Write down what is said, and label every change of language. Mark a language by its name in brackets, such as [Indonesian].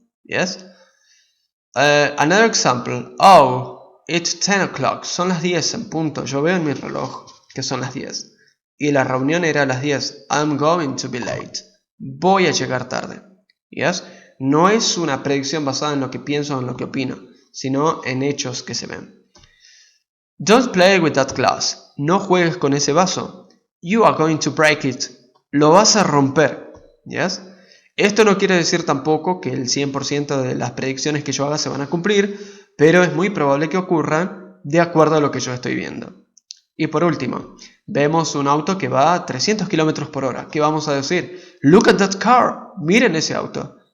[English] Yes? Another example. Oh, it's 10 o'clock. [Spanish] Son las 10 en punto. Yo veo en mi reloj que son las 10. Y la reunión era a las 10. [English] I'm going to be late. [Spanish] Voy a llegar tarde. Yes? No es una predicción basada en lo que pienso o en lo que opino, sino en hechos que se ven. [English] Don't play with that glass. [Spanish] No juegues con ese vaso. [English] You are going to break it. [Spanish] Lo vas a romper. Yes? Esto no quiere decir tampoco que el 100% de las predicciones que yo haga se van a cumplir, pero es muy probable que ocurran de acuerdo a lo que yo estoy viendo. Y por último, vemos un auto que va a 300 km por hora. ¿Qué vamos a decir? [English] Look at that car. [Spanish] Miren ese auto.